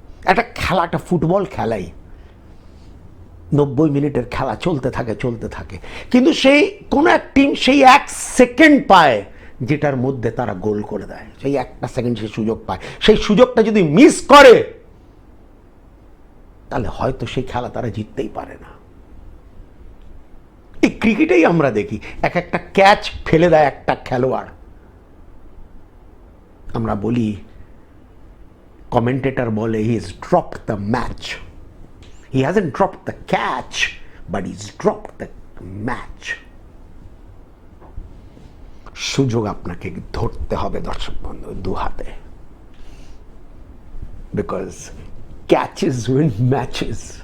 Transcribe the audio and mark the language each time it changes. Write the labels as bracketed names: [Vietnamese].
[Bangla] একটা খেলা, একটা ফুটবল খেলাই 90 মিনিটের খেলা চলতে থাকে, কিন্তু সেই কোন এক টিম সেই 1 সেকেন্ড পায় যেটার মধ্যে তারা গোল করে দেয়, সেই একটা সেকেন্ড সে সুযোগ পায়, সেই সুযোগটা যদি মিস করে তাহলে হয়তো সেই খেলা তারা জিততেই পারে না। এই ক্রিকেটেই আমরা দেখি এক একটা ক্যাচ ফেলে দেয় একটা খেলোয়াড়, আমরা বলি, কমেন্টেটর বলে [English] He is dropped the match. He hasn't dropped the catch, but he's dropped the match. [Bangla] সুযোগ আপনাকে ধরতে হবে দর্শক বন্ধু দু হাতে, [English] because catches win matches.